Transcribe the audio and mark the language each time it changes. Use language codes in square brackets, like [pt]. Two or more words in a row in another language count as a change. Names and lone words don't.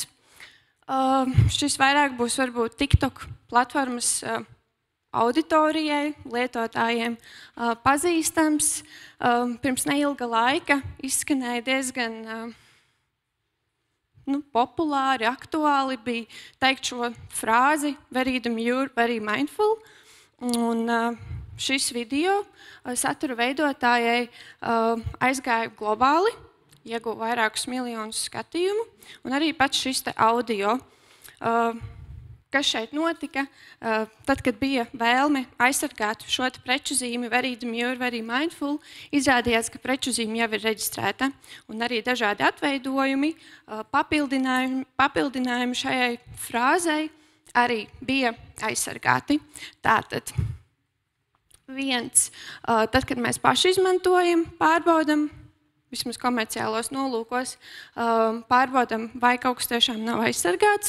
[lv] Šis vairāk būs varbūt TikTok platformas auditorijai, lietotājiem pazīstams. Pirms neilga laika izskanēja diezgan populāri, aktuāli bija teikt šo frāzi [en] very demure, very mindful. [lv] Un šis video satura veidotājai aizgāja globāli, ieguva vairākus miljonus skatījumu, un arī pats šis audio. Kas šeit notika? Tad, kad bija vēlme aizsargāt šo preču zīmi [en] very demure, very mindful, [lv] izrādījās, ka preču zīme jau ir reģistrēta, un arī dažādi atveidojumi, papildinājumi šajai frāzei arī bija aizsargāti. Tātad viens, tad, kad mēs paši izmantojam, pārbaudam, vismaz komerciālos nolūkos, pārbaudam, vai kaut kas tiešām nav aizsargāts.